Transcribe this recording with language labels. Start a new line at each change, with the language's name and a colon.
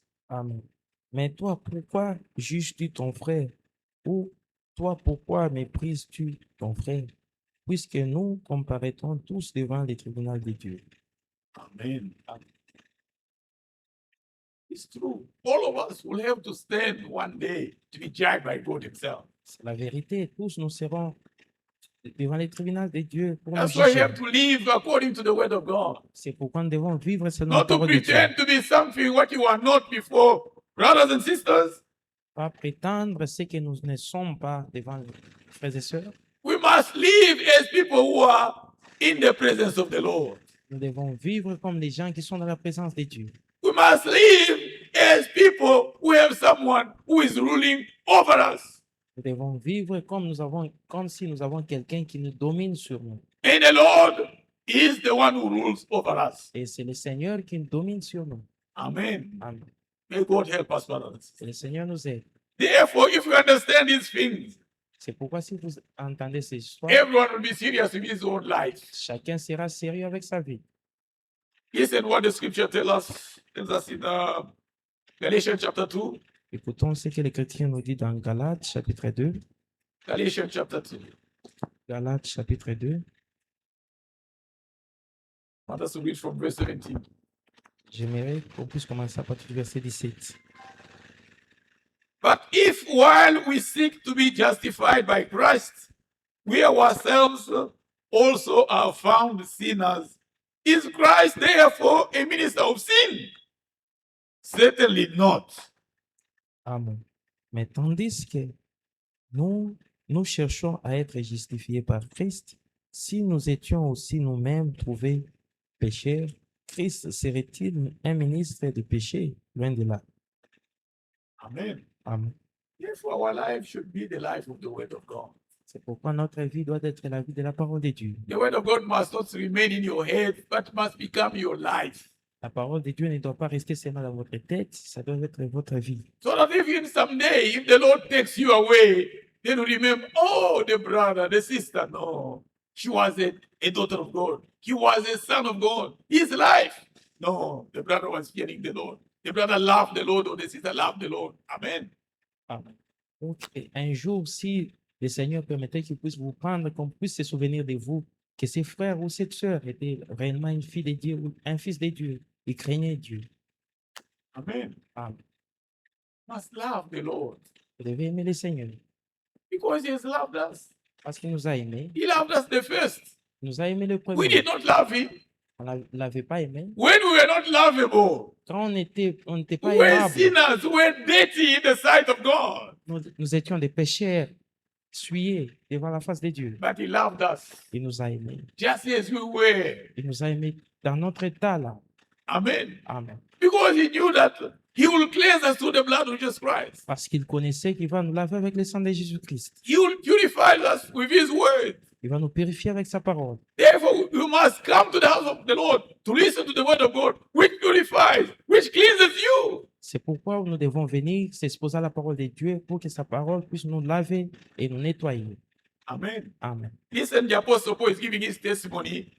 French: Amen. Mais toi, pourquoi juges-tu ton frère? Ou toi, pourquoi méprises-tu ton frère? Puisque nous comparaîtrons tous devant les tribunaux de Dieu. Amen.
English: It's true. All of us will have to stand one day to be judged by God Himself.
French: C'est la vérité. Tous nous serons devant les tribunaux de Dieu pour nous
English: That's why we
French: juger.
English: have to live according to the word of God.
French: C'est pourquoi nous devons vivre selon la
English: Not to
French: parole de Dieu.
English: pretend to be something what you are not before brothers and sisters.
French: Pas prétendre ce que nous ne sommes pas devant les frères et sœurs.
English: We must live as people who are in the presence of the Lord.
French: Nous devons vivre comme les gens qui sont dans la présence de Dieu.
English: We must live as people who have someone who is ruling over us.
French: Nous devons vivre comme si nous avons quelqu'un qui nous domine sur nous.
English: And the Lord is the one who rules over us.
French: Et c'est le Seigneur qui nous domine sur nous. Amen. Amen.
English: May God help us, brothers.
French: Et le Seigneur nous aide.
English: Therefore, if we understand these things,
French: C'est pourquoi si vous entendez ces histoires,
English: everyone will be serious with his own life.
French: chacun sera sérieux avec sa vie.
English: Listen what the scripture tells us in Galatians chapter 2.
French: Écoutons ce que l'Écriture nous dit dans Galates chapitre 2.
English: Galatians chapter 2.
French: Galates chapitre 2.
English: I want us to read from verse 17.
French: J'aimerais qu'on puisse commencer à partir du verset 17.
English: But if while we seek to be justified by Christ, we ourselves also are found sinners, is Christ therefore a minister of sin? Certainly not. Amen.
French: Mais tandis que nous cherchons à être justifiés par Christ, si nous étions aussi nous-mêmes trouvés pécheurs, Christ serait-il un ministre de péché? Loin de là. Amen. Amen.
English: Therefore, our life should be the life of the Word of God.
French: C'est pourquoi notre vie doit être la vie de la parole de Dieu.
English: The Word of God must not remain in your head, but must become your life.
French: La parole de Dieu ne doit pas rester seulement dans votre tête, ça doit être votre vie.
English: So that even someday, if the Lord takes you away, then you remember, oh, the brother, the sister, no. She was a daughter of God. He was a son of God. His life. No, the brother was fearing the Lord. The brother loved the Lord, or the sister loved the Lord. Amen. Amen.
French: Donc, un jour, si le Seigneur permettait qu'il puisse vous prendre, qu'on puisse se souvenir de vous, que ses frères ou cette sœur étaient réellement une fille de Dieu ou un fils de Dieu, ils craignaient Dieu. Amen. Amen.
English: Must love the Lord
French: Vous devez aimer le Seigneur
English: because He has loved us.
French: parce qu'il nous a aimés.
English: He loved us the first.
French: Il nous a aimés le
English: We
French: premier.
English: did not love Him.
French: On ne l'avait pas aimé.
English: When we were not lovable,
French: Quand on n'était pas
English: we were
French: aimable,
English: sinners, we were dirty in the sight of God.
French: nous étions des pécheurs, souillés devant la face de Dieu.
English: But He loved us
French: Il nous a aimés.
English: just as we were.
French: Il nous a aimés dans notre état là. Amen. Amen.
English: Because He knew that He will cleanse us through the blood of Jesus Christ.
French: Parce qu'il connaissait qu'il va nous laver avec le sang de Jésus-Christ.
English: He will purify us with His word.
French: Il va nous purifier avec sa parole.
English: Therefore, you must come to the house of the Lord to listen to the word of God, which purifies, which cleanses you.
French: C'est pourquoi nous devons venir s'exposer à la parole de Dieu pour que sa parole puisse nous laver et nous nettoyer. Amen. Amen.
English: Listen, the Apostle Paul is giving his testimony.